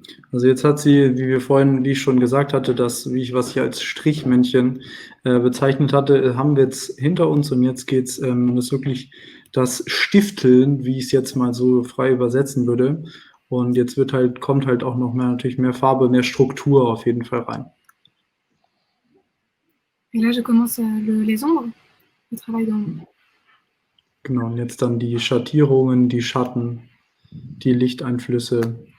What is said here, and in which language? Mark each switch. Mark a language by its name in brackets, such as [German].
[German] Also jetzt hat sie, wie ich schon gesagt hatte, was ich als Strichmännchen bezeichnet hatte, haben wir jetzt hinter uns und jetzt geht es das wirklich das Stifteln, wie ich es jetzt mal so frei übersetzen würde. Und jetzt kommt halt auch noch natürlich mehr Farbe, mehr Struktur auf jeden Fall rein. [French] Et là, je commence les ombres, le travail d'ombre. [German] Genau, und jetzt dann die Schattierungen, die Schatten, die Lichteinflüsse.